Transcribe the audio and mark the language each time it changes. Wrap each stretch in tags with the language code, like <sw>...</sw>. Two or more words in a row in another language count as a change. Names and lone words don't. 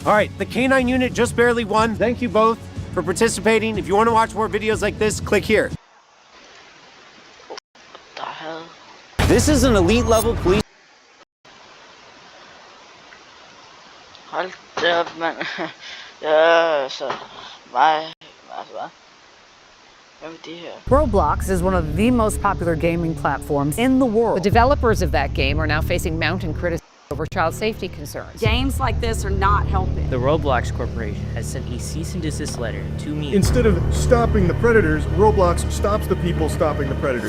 <en>All right, the K9 unit just barely won. Thank you both for participating. If you want to watch more videos like this, click here. What the hell? This is an elite level police. Hold up, man.</en> <da>Ja, så. Nej, altså. Hvad med det her?</da> <en>Roblox is one of the most popular gaming platforms in the world. The developers of that game are now facing mounting criticism over child safety concerns. Games like this are not helping. The Roblox Corporation has sent a cease and desist letter to me. Instead of stopping the predators, Roblox stops the people stopping the predators.</en>